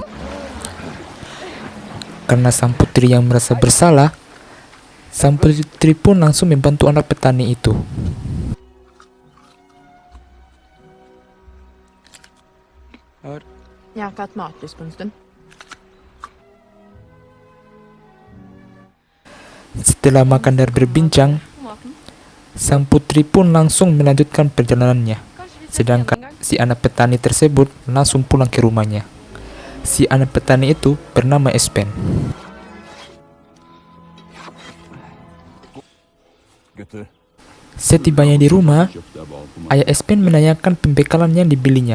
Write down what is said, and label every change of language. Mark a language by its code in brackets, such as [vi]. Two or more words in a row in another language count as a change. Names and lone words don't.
[id] Karena sang putri yang merasa bersalah, sang putri pun langsung membantu anak petani itu. [sv] Jag har fått matlust på en stund. [id] Setelah makan dan berbincang, sang putri pun langsung melanjutkan perjalanannya. Sedangkan si anak petani tersebut langsung pulang ke rumahnya. Si anak petani itu bernama Espen. Setibanya di rumah, ayah Espen menanyakan pembekalan yang dibelinya.